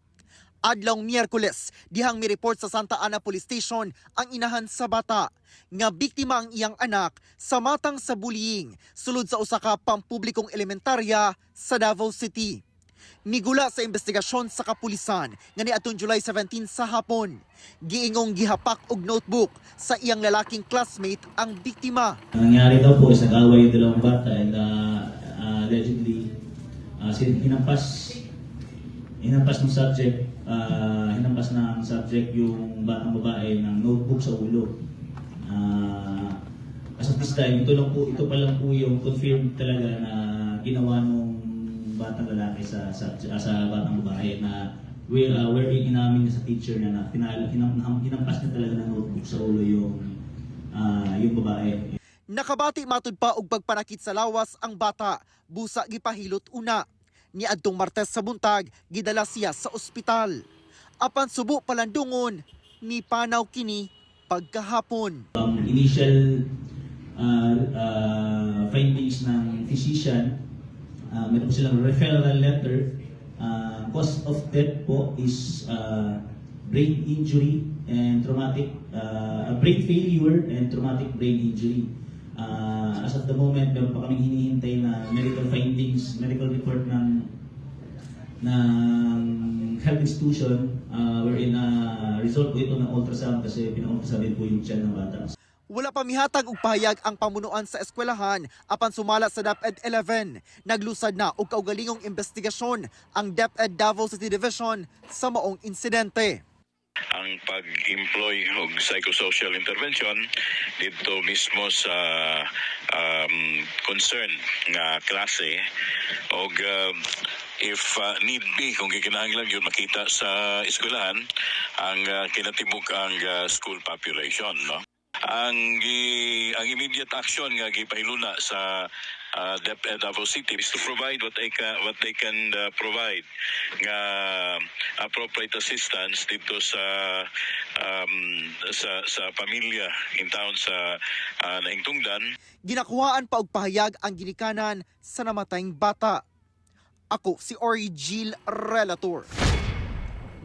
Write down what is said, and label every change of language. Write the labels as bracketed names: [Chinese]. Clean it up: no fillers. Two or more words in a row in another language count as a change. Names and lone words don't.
[Cebuano] Adlawng Miyerkules, dihang mi-report sa Santa Ana Police Station ang inahan sa bata nga biktima ang iyang anak sa matang sa bullying sulod sa usa ka pampublikong elementarya sa Davao City. Migula sa investigasyon sa kapulisan nga niadtong July 17 sa hapon, giingong gihapak og notebook sa iyang lalaking classmate ang biktima. [Filipino] Ang nangyari daw po is nag-away yung dalawang bata [English] and allegedly [Filipino] hinampas ng subject yung batang babae ng notebook sa ulo. [English] As of this time, [Filipino] ito pa lang po yung confirmed talaga na ginawa nung batang lalaki sa batang babae na we're inamin sa teacher na hinampas niya talaga ng notebook sa ulo yung babae. [Cebuano] Nakabati matud pa og pagpanakit sa lawas ang bata, busa gipahilot una. Niadtong Martes sa buntag, gidala siya sa ospital. Apan subo palandungon, mipanaw kini pagkahapon. [English] Initial findings [Filipino] ng physician, meron po silang [English] referral letter. Cause of death po is brain injury and traumatic, brain failure and traumatic brain injury. As of the moment, [Filipino] meron pa kaming hinihintay na [English] medical findings, medical report [Filipino] ng [English] health institution wherein result [Filipino] po ito ng ultrasound kasi pina-ultrasound din po yung tiyan ng bata. [Cebuano] Wala pa mihatag og pahayag ang pamunuan sa eskwelahan apan sumala sa DepEd 11. Naglusad na og kaugalingong investigasyon ang DepEd Davao City Division sa maong insidente. Ang pag-employ og [English] psychosocial intervention [Filipino] dito mismo [Cebuano] sa concern nga klase og [English] if need be [Cebuano] kung gikinahanglan yun makita sa eskwelahan ang kinatibuk ang school population, no? [English] Ang immediate action [Cebuano] nga gipahiluna sa [English] DepEd Davao City is to provide what they can provide nga appropriate assistance dito sa pamilya in town [Cebuano] sa naingtungdan. Ginakuhaan pa og pahayag ang ginikanan sa namatayng bata. Ako si Argil Relator.